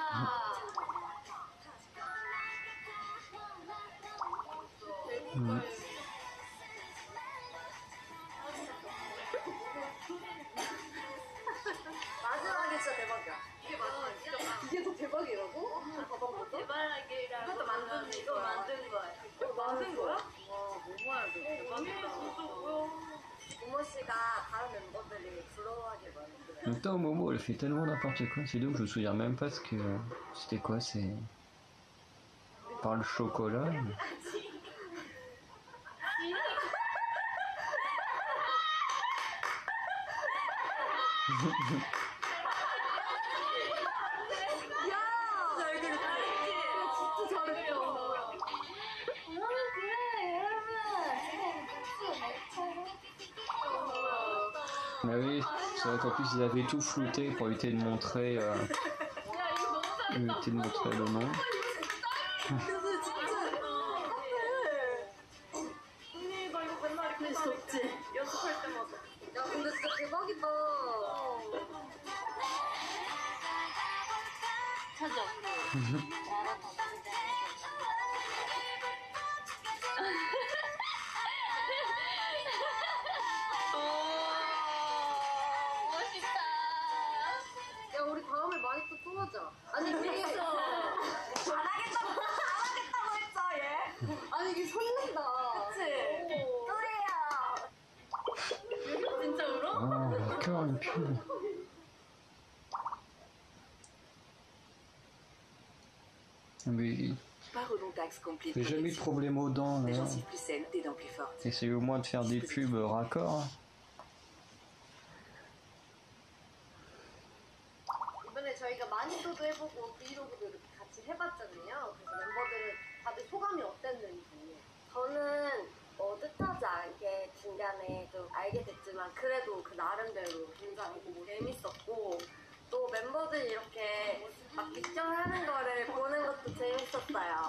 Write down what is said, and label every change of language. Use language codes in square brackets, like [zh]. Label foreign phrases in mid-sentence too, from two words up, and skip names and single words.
[ko] 마지막이 진짜 대박이야. 이게 마지막이야? 이게 더 대박이라고? 가방 대박이라고. 이것도 만든 이거 만든 거야. 만든 거야? 와 모모야 너 대박이다. 진짜 뭐야? 모모 씨가 다른 멤버들이 부러워하길 바랬어요. [fr] En même temps, Momo, elle fait tellement n'importe quoi, c'est donc je me souviens même pas ce que. C'était quoi, c'est. Par le chocolat. [ko] 야! 잘 그렸지? 진짜 잘했어. [fr] Bah oui, c'est vrai qu'en plus ils avaient tout flouté pour éviter de montrer, [ko] 야 이거 너무 [fr] éviter de montrer le nom. [ko] 그래서 진짜 언니 나 이거 맨날 이렇게 덥지? 연습할 때마다. 야 근데 진짜 대박이다. 찾아. 멋있다. 야 우리 다음에 많이 또 하자. 아니 이게 잘하겠다고 했어 얘. 아니 이게 설렌다. 그치? 또래야. 진짜 울어? [fr] Oh, encore une pub. Mais Parodontax Complete j'ai jamais eu de Protection. problème aux dents. Des Là. gencives plus saines, des dents plus fortes. Essayez au moins de faire des pubs raccords. [ko] 이번에 저희가 마니또도 해보고 브이로그도 이렇게 같이 해봤잖아요. 그래서 멤버들은 다들 소감이 어땠는지. 저는 뜻하지 않게 중간에 좀 알게 됐지만 그래도 그 나름대로 굉장히 재밌었고 또 멤버들이 이렇게 막 믹션하는 거를 보는 것도 재밌었어요.